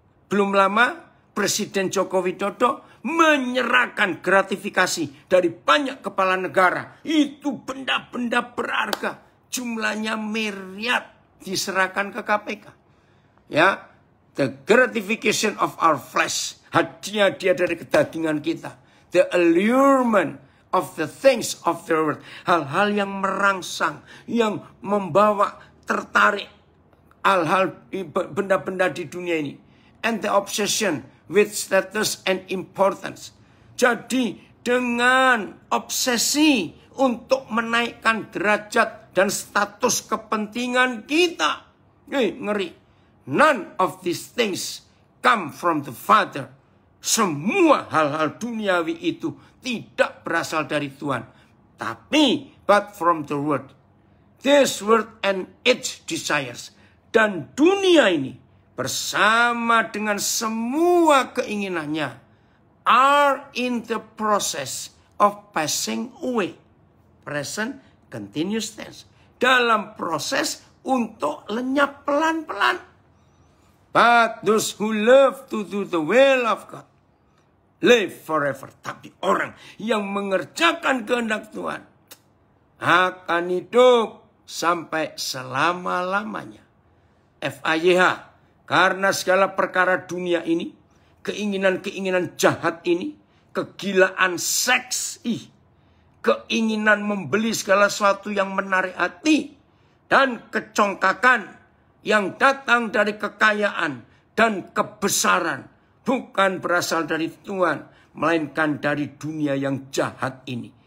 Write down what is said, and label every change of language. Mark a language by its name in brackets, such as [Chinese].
[Indonesian] Belum lama, Presiden Joko Widodo menyerahkan gratifikasi dari banyak kepala negara. Itu benda-benda berharga, jumlahnya miliar diserahkan ke KPK. Ya. [English] The gratification of our flesh. [Indonesian] Hadiah dia dari kedagingan kita. [English] The allurement of the things of the world. [Indonesian] Hal-hal yang merangsang. Yang membawa tertarik. Hal-hal benda-benda di dunia ini. [English] And the obsession with status and importance. [Indonesian] Jadi dengan obsesi untuk menaikkan derajat dan status kepentingan kita. Ngeri. [English] None of these things come from the Father. [Indonesian] Semua hal-hal duniawi itu tidak berasal dari Tuhan. Tapi, [English] but from the world. This world and its desires. [Indonesian] Dan dunia ini bersama dengan semua keinginannya [English] are in the process of passing away. Present continuous tense. [Indonesian] Dalam proses untuk lenyap pelan-pelan. [English] But those who love to do the will of God live forever. [Indonesian] Tapi orang yang mengerjakan kehendak Tuhan akan hidup sampai selama-lamanya. FAYH. Karena segala perkara dunia ini, keinginan-keinginan jahat ini, kegilaan seks, keinginan membeli segala sesuatu yang menarik hati, dan kecongkakan yang datang dari kekayaan dan kebesaran bukan berasal dari Tuhan, melainkan dari dunia yang jahat ini.